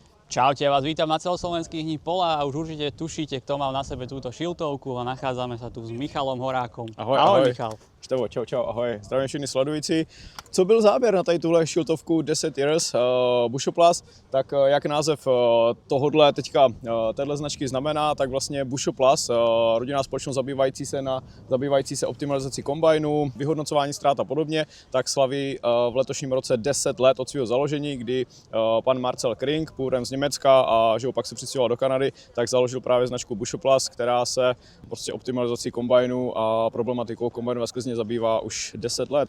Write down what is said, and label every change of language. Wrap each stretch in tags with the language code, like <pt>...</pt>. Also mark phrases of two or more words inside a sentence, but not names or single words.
<sk>Čaute, ja vás vítam na celoslovenských dní pola a už určite tušíte, kto mal na sebe túto šiltovku a nachádzame sa tu s Michalom Horákom. Ahoj Michal. Števo, čau, ahoj.</sk> <cs>Zdravím všechny sledující. Co byl záběr na tady tuhle šiltovku 10 Years Bushoplus, tak jak název tohodle teďka téhle značky znamená, tak vlastně Bushoplus, rodinná společnost zabývající se optimalizací kombajnů, vyhodnocování ztrát a podobně, tak slaví v letošním roce 10 let od svého založení, kdy pan Marcel Kring, původem z Německa a že pak se přistěhoval do Kanady, tak založil právě značku Bushoplus, která se prostě optimalizací kombajnů a problematikou kombajnů ve sklizni zabývá už 10 let.</cs>